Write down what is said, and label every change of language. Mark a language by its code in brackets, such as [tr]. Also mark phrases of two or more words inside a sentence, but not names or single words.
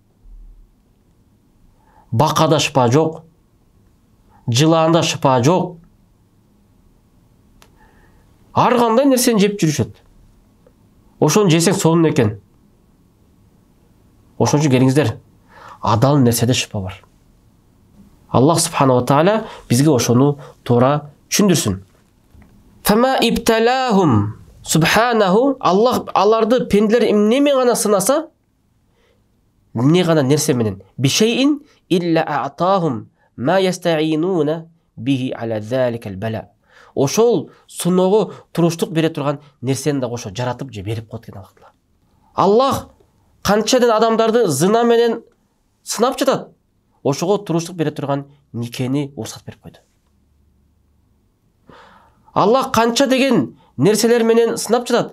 [ky] Бакада шифа жок. Жылаанда шифа жок. Ар кандай нерсени жеп жүрүшөт. Ошону жесең сонун экен. Ошон үчүн келиңиздер, адал нерседе шифа бар. [ar] الله سبحانه وتعالى [ky] бизге ошону туура түшүндүрсүн. [ar] فما ابتلاهم سبحانه, [ky] Аллах аларды пенделер эмне менен гана сынаса, эмне гана нерсе менен, [ar] بشيء إلا أعطاهم ما يستعينون به على ذلك البلاء. [ky] Ошол суноого туруштук бере турган нерсени да кошо жаратып же берип коет экен Аллах. Аллах канчадан адамдарды зына менен сынап жатат. Ошого туруштук бере турган никени уруксат берип койду. Аллах канча деген нерселер менен сынап жатат.